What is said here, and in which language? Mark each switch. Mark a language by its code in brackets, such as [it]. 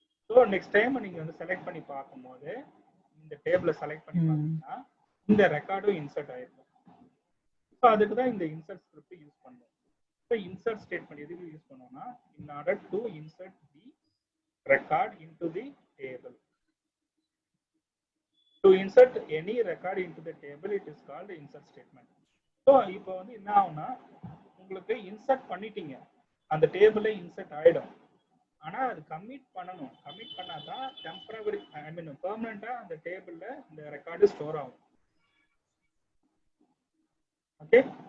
[ta] So next time நீங்க வந்து select பண்ணி பார்க்கும்போது இந்த டேபிளை செலக்ட் பண்ணி பார்த்தீங்கன்னா இந்த ரெக்கார்டும் இன்சர்ட் ஆயிருக்கும். ஸோ அதுக்கு தான் இந்த இன்சர்ட் ஸ்கிரிப்ட் யூஸ் பண்ணுவோம். ஸோ இன்சர்ட் ஸ்டேட்மெண்ட் எதுக்கு யூஸ் பண்ணுவோம்னா [en] In order to insert the record into the table. To insert any record into the table, it is called insert statement. [ta] So இப்போ வந்து என்ன ஆகும்னா உங்களுக்கு இன்சர்ட் பண்ணிட்டீங்க, அந்த டேபிள்ல இன்சர்ட் ஆயிடும். ஆனா அது கமிட் பண்ணணும். கமிட் பண்ணாதான் டெம்பரரி பெர்மனண்டா அந்த டேபிள்ல இந்த ரெக்கார்டு ஸ்டோர் ஆகும். ஓகே